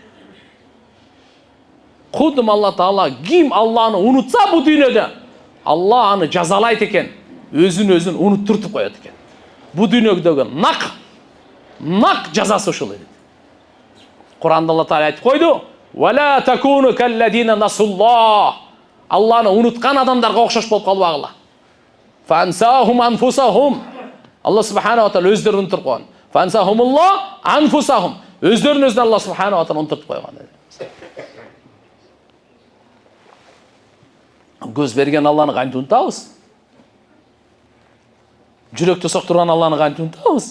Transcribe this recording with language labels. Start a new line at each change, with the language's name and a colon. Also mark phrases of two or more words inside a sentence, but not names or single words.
Kyrgyz: Кудум Алла Таала ким Алланы унутса бу дүйнөдө, Алла аны жазалайт экен, өзүн-өзүн унуттуртуп коет экен. Бу дүйнөдөгү нак жазасы ушул эди. Куранда Алла Таала айтып койду:
Arabic: "ولا تكونوا كالذين نسوا الله".
Kyrgyz: Алланы унуткан адамдарга окшош болуп калбагыла.
Arabic: فأنساهم أنفسهم.
Kyrgyz: Алла
Arabic: سبحانه وتعالى
Kyrgyz: өздөрүн унутуп койгон.
Arabic: فأنساهم الله أنفسهم.
Kyrgyz: Өздөрүн Алла
Arabic: سبحانه وتعالى
Kyrgyz: унутуп койгон. Көз берген Алланы кантип унутабыз? Жүрөктө соктурган Алланы кантип унутабыз?